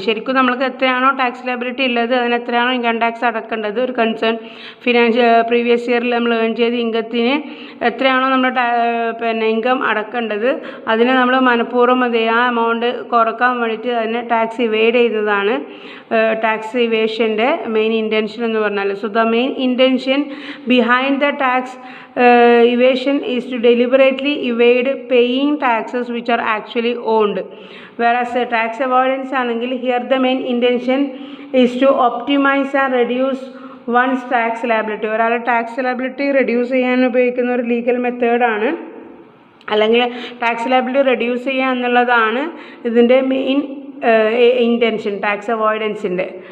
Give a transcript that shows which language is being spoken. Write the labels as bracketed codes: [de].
[ml] ശരിക്കും നമ്മൾക്ക് എത്രയാണോ ടാക്സ് ലയബിലിറ്റി ഉള്ളത് അതിന് എത്രയാണോ ഇൻകം ടാക്സ് അടക്കേണ്ടത്, ഒരു കൺസേൺ പ്രീവിയസ് ഇയറിൽ നമ്മൾ ഏൺ ചെയ്ത ഇൻകത്തിന് എത്രയാണോ നമ്മൾ ഇൻകം അടക്കേണ്ടത് അതിനെ നമ്മൾ മനഃപൂർവ്വം ആ എമൗണ്ട് കുറക്കാൻ വേണ്ടിയിട്ട് അതിനെ ടാക്സ് ഇവേഡ് ചെയ്യുന്നതാണ് ടാക്സ് ഇവേഷൻ്റെ മെയിൻ ഇൻറ്റൻഷൻ എന്ന് പറഞ്ഞാൽ. [en] So the main intention behind the tax evasion is to deliberately evade paying taxes which are actually owned. Whereas tax avoidance [ml] ആണെങ്കിൽ [en] here the main intention is to optimize and reduce one's tax liability. [ml] ഒരാളുടെ tax liability reduce ചെയ്യാൻ ഉപയോഗിക്കുന്ന ഒരു legal മെത്തേഡാണ്, അല്ലെങ്കിൽ tax liability reduce ചെയ്യുക എന്നുള്ളതാണ് ഇതിൻ്റെ മെയിൻ ഇൻറ്റൻഷൻ ടാക്സ് അവോയ്ഡൻസിൻ്റെ.